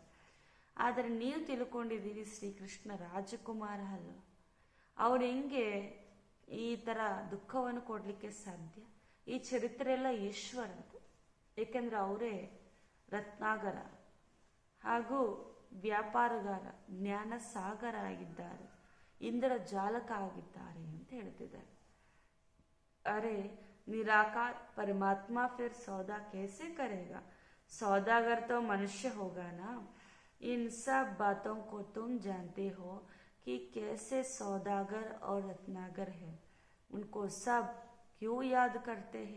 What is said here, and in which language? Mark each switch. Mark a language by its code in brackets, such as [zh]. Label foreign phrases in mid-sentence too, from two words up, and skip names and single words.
[kn] ಆದರೆ ನೀವು ತಿಳ್ಕೊಂಡಿದ್ದೀರಿ ಶ್ರೀಕೃಷ್ಣ ರಾಜಕುಮಾರ ಅಲ್ಲ, ಅವ್ರು ಹೆಂಗೆ ಈ ಥರ ದುಃಖವನ್ನು ಕೊಡಲಿಕ್ಕೆ ಸಾಧ್ಯ? ಈ ಚರಿತ್ರೆ ಎಲ್ಲ ಈಶ್ವರದ್ದು, ಏಕೆಂದರೆ ಅವರೇ ರತ್ನಾಗರ ಹಾಗೂ ವ್ಯಾಪಾರಗಾರ, ಜ್ಞಾನ ಸಾಗರ ಆಗಿದ್ದಾರೆ, ಇಂದ್ರ ಜಾಲಕ ಆಗಿದ್ದಾರೆ ಅಂತ ಹೇಳ್ತಿದ್ದಾರೆ. [hi] अरे निराकार परमात्मा फिर सौदा कैसे करेगा? सौदागर तो मनुष्य होगा ना. इन सब बातों को तुम जानते हो कि कैसे सौदागर और रत्नागर है. उनको सब क्यों याद करते हैं?